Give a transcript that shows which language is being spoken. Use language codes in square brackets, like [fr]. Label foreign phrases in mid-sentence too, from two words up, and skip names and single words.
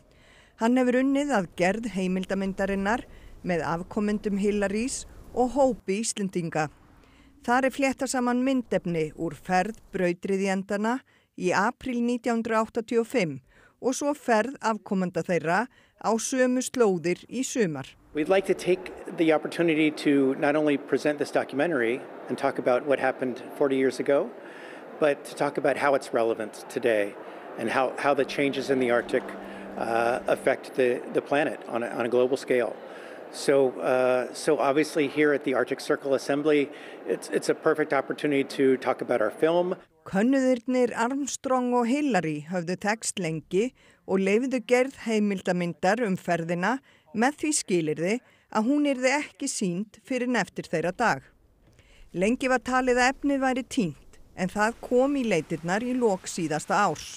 [is] Hann hefur unnið að gerð heimildarmyndarinnar með afkomendum Hillarys og hópi Íslendinga. Þar flétta saman myndefni úr ferð brautryðjendana í apríl 1985 og svo ferð afkomenda þeirra á sömu slóðir í sumar. [en] We'd like to take the opportunity to not only present this documentary and talk about what happened 40 years ago, but to talk about how it's relevant today and how the changes in the Arctic affect the planet on a global scale. So obviously here at the Arctic Circle Assembly, it's a perfect opportunity to talk about our film. [is] Könnuðirnir Armstrong og Hillary höfðu tekst lengi og leyfðu gerð heimildamyndar ferðina með því skilyrði að hún yrði ekki sýnd fyrir eftir þeirra dag. Lengi var talið að efnið væri týnt, en það kom í leitirnar í lok síðasta árs.